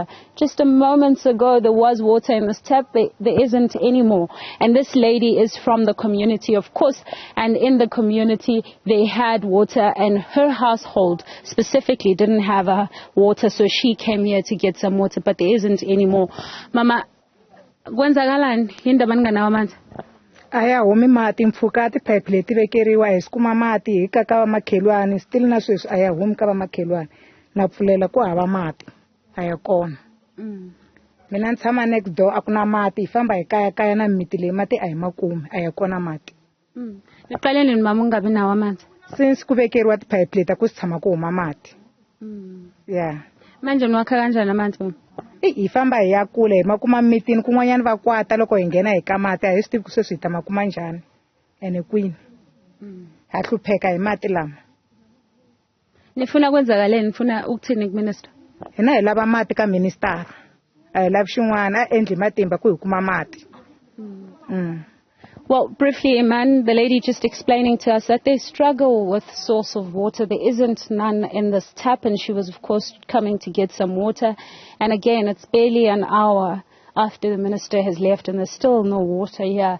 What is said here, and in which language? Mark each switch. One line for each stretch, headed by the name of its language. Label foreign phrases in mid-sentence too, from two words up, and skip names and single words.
English: Just a moment ago, there was water in this tap. There isn't anymore. And this lady is from the community, of course, and in the community, they had water, and her household specifically didn't have water, so she came here to get some water, but there isn't anymore.
Zulu: Mama, kwenzakalani indaba ninganawo amanzi?
Tsonga: Ayahumi mati mfukati pipe leti vekeriwa isikuma mati hikaka makhelwane still na sweswi ayahumi ka makhelwane na pfulela ku hava mati ayakona. Mina ntshama
English: next door
Tsonga: akuna mati ifamba hikaya na mimiti leyi mati ahi makume ayakona mati.
Zulu: Niqaleni mama ungabi nawo amanzi?
Tsonga: Since ku vekeriwa tipipe leti ku tshama ku huma mati.
English: Yeah.
Zulu: Manje nwakha kanjani amanzi mama?
Tsonga: Ifamba ya kule makuma mitini kun'wanyana va kwata loko hi nghena hi ka mati a hi swi tivi ku sweswi hi ta makuma njhani ene kwini ha hlupheka hi mati lama.
Zulu: Nifuna kwenzakaleni, nifuna ukuthini kuminister?
Tsonga: Hina hi lava mati ka minister a hi lavi xin'wana a endli matimba ku hi kuma mati.
English: Well, briefly, Iman, the lady just explaining to us that they struggle with source of water. There isn't none in this tap, and she was, of course, coming to get some water. And again, it's barely an hour after the minister has left, and there's still no water here.